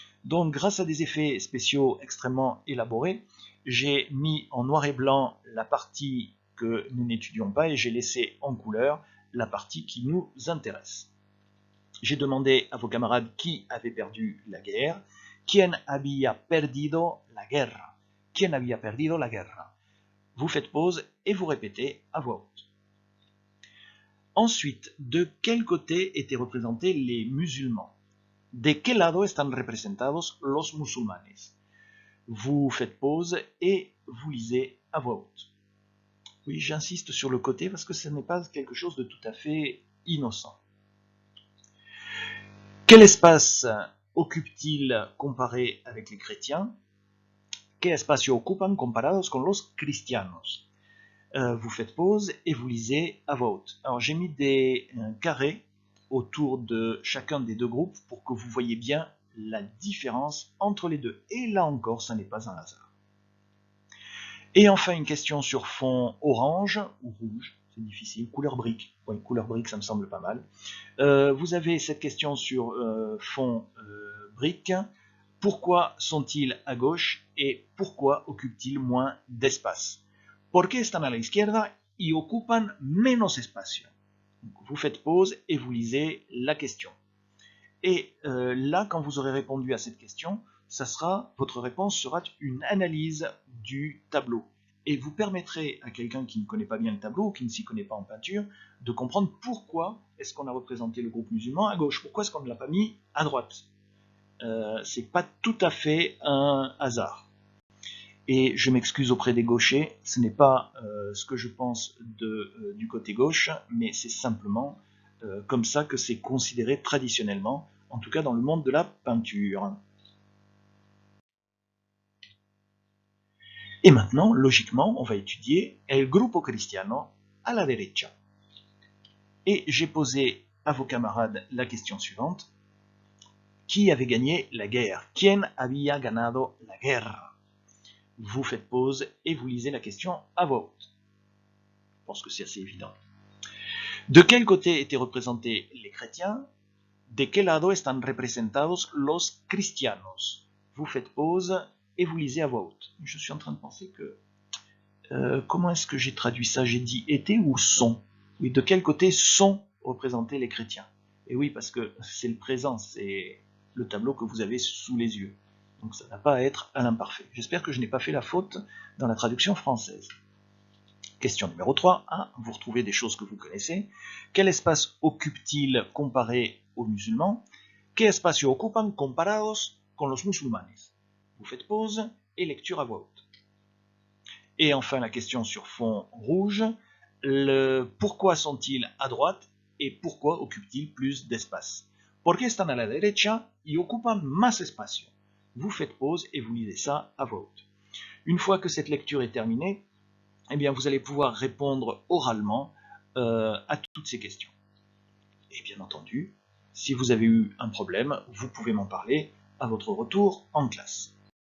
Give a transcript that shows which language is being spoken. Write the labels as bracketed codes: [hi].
[fr] Donc grâce à des effets spéciaux extrêmement élaborés, j'ai mis en noir et blanc la partie que nous n'étudions pas et j'ai laissé en couleur la partie qui nous intéresse. J'ai demandé à vos camarades qui avait perdu la guerre. [es] Quien había perdido la guerra? Quien había perdido la guerra? [fr] Vous faites pause et vous répétez à voix haute. Ensuite, de quel côté étaient représentés les musulmans? [es] De quel lado están representados los musulmanes? [fr] Vous faites pause et vous lisez à voix haute. Oui, j'insiste sur le côté parce que ce n'est pas quelque chose de tout à fait innocent. Quel espace occupe-t-il comparé avec les chrétiens? [es] ¿Qué espacio ocupan comparados con los cristianos? [fr] Vous faites pause et vous lisez à voix haute. Alors j'ai mis des carrés autour de chacun des deux groupes pour que vous voyez bien la différence entre les deux. Et là encore, ça n'est pas un hasard. Et enfin, une question sur fond orange ou rouge, c'est difficile, couleur brique. Oui, couleur brique, ça me semble pas mal. Vous avez cette question sur fond brique. Pourquoi sont-ils à gauche et pourquoi occupent-ils moins d'espace? [es] ¿Por qué están a la izquierda y ocupan menos espacio? [fr] Vous faites pause et vous lisez la question. Et là, quand vous aurez répondu à cette question, votre réponse sera une analyse du tableau. Et vous permettrez à quelqu'un qui ne connaît pas bien le tableau, ou qui ne s'y connaît pas en peinture, de comprendre pourquoi est-ce qu'on a représenté le groupe musulman à gauche, pourquoi est-ce qu'on ne l'a pas mis à droite. C'est pas tout à fait un hasard. Et je m'excuse auprès des gauchers, ce n'est pas ce que je pense du côté gauche, mais c'est simplement comme ça que c'est considéré traditionnellement, en tout cas dans le monde de la peinture. Et maintenant, logiquement, on va étudier [es] el grupo cristiano a la derecha. [fr] Et j'ai posé à vos camarades la question suivante. Qui avait gagné la guerre? [es] Quien había ganado la guerra? [fr] Vous faites pause et vous lisez la question à voix haute. Je pense que c'est assez évident. De quel côté étaient représentés les chrétiens? [es] De quel lado están representados los cristianos? [fr] Vous faites pause et vous lisez à voix haute. Je suis en train de penser que... comment est-ce que j'ai traduit ça? J'ai dit étaient ou sont? Oui, de quel côté sont représentés les chrétiens? Et oui, parce que c'est le présent, c'est le tableau que vous avez sous les yeux. Donc ça n'a pas à être à l'imparfait. J'espère que je n'ai pas fait la faute dans la traduction française. Question numéro 3. Vous retrouvez des choses que vous connaissez. Quel espace occupe-t-il comparé aux musulmans? [es] ¿Qué espacio ocupan comparados con los musulmanes? [fr] Vous faites pause et lecture à voix haute. Et enfin la question sur fond rouge. Pourquoi sont-ils à droite et pourquoi occupent-ils plus d'espace? [es] ¿Por qué están a la derecha y ocupan más espacio? [fr] Vous faites pause et vous lisez ça à voix haute. Une fois que cette lecture est terminée, eh bien vous allez pouvoir répondre oralement à toutes ces questions. Et bien entendu, si vous avez eu un problème, vous pouvez m'en parler à votre retour en classe.